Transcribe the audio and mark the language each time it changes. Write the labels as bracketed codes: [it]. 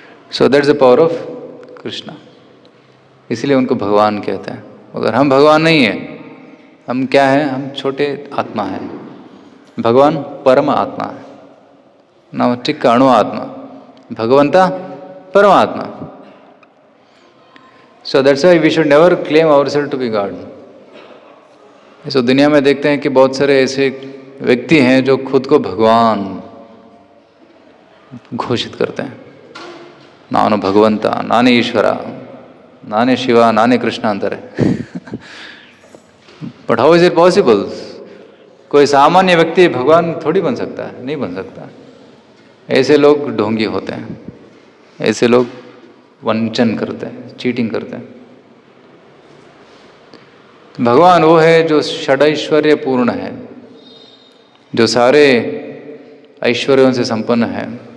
[en] so that is the power of Krishna, [hi] इसलिए उनको भगवान कहते हैं। अगर हम भगवान नहीं हैं हम क्या हैं? हम छोटे आत्मा हैं, भगवान परम आत्मा है, [kn] ನಾವು ಚಿಕ್ಕ ಅಣು ಆತ್ಮ, ಭಗವಂತ [hi] परमात्मा. [en] So that's why we should never claim ourselves to be God. [hi] So दुनिया में देखते हैं कि बहुत सारे ऐसे व्यक्ति हैं जो खुद को भगवान घोषित करते हैं. [kn] ನಾನು ಭಗವಂತ, ನಾನೇ ಈಶ್ವರ, ನಾನೇ ಶಿವ, ನಾನೇ ಕೃಷ್ಣ ಅಂತಾರೆ. [en] But how is it possible? [hi] कोई सामान्य व्यक्ति भगवान थोड़ी बन सकता है, नहीं बन सकता. ऐसे लोग ढोंगी होते हैं, ऐसे लोग वंचन करते हैं, चीटिंग करते हैं. भगवान वो है जो षडैश्वर्य पूर्ण है, जो सारे ऐश्वर्यों से संपन्न है.